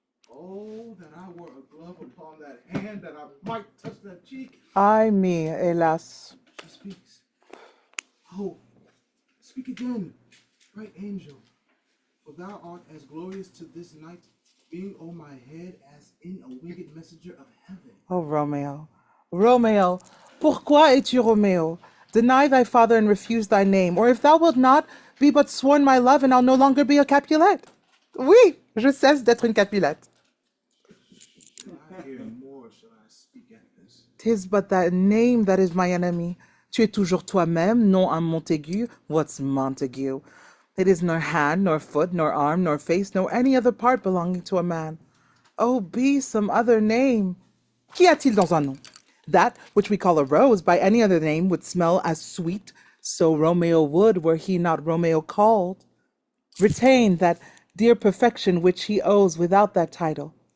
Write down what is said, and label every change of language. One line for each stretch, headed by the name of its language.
English: Oh, that I wore a glove upon that hand, that I might touch that cheek. Ay, mi, hélas. She speaks. Oh, speak again, bright angel, for thou art as glorious to this night, being on my head as in a winged messenger of heaven. Oh, Romeo.
French: Romeo, pourquoi es-tu Romeo?
English: Deny thy father and refuse thy name, or if thou wilt not, be but sworn my love, and I'll no longer be a Capulet.
French: Oui, je cesse d'être une Capulet.
English: I hear more, shall I speak at this? 'Tis but that name that is my enemy.
French: Tu es toujours toi-même, non un Montague.
English: What's Montague? It is nor hand, nor foot, nor arm, nor face, nor any other part belonging to a man. Oh, be some other name.
French: Qu'y a-t-il dans un nom?
English: That which we call a rose by any other name would smell as sweet, So Romeo would, were he not Romeo called, retain that dear perfection which he owes without that title.